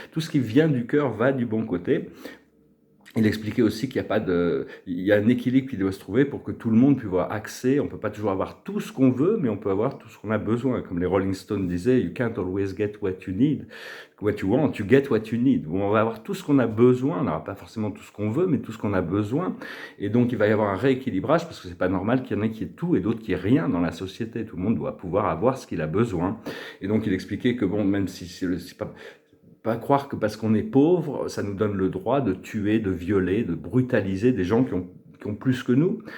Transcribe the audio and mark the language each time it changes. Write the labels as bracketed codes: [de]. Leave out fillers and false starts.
[fr] Tout ce qui vient du cœur va du bon côté. Il expliquait aussi qu'il y a un équilibre qui doit se trouver pour que tout le monde puisse avoir accès. On ne peut pas toujours avoir tout ce qu'on veut, mais on peut avoir tout ce qu'on a besoin. Comme les Rolling Stones disaient, [en] you can't always get what you need, what you want, you get what you need. [fr] On va avoir tout ce qu'on a besoin. On n'aura pas forcément tout ce qu'on veut, mais tout ce qu'on a besoin. Et donc, il va y avoir un rééquilibrage parce que c'est pas normal qu'il y en ait qui aient tout et d'autres qui aient rien dans la société. Tout le monde doit pouvoir avoir ce qu'il a besoin. Et donc, il expliquait que bon, même si c'est pas croire que parce qu'on est pauvre, ça nous donne le droit de tuer, de violer, de brutaliser des gens qui ont plus que nous.